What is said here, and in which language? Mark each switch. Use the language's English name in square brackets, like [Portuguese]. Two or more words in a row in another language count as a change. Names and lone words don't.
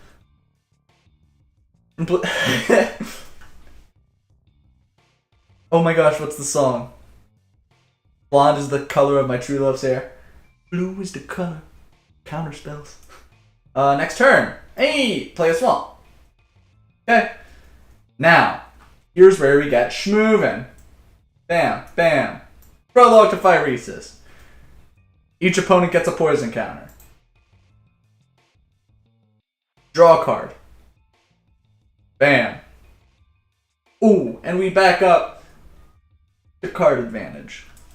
[English] Oh my gosh, what's the song? Blonde is the color of my true love's hair. Blue is the color. Counter spells. Next turn. Hey, play a swamp. Okay. Now, here's where we get schmoovin'. Bam, bam. Prologue to Phyresis. Each opponent gets a poison counter. Draw a card. Bam. Ooh, and we back up the card advantage.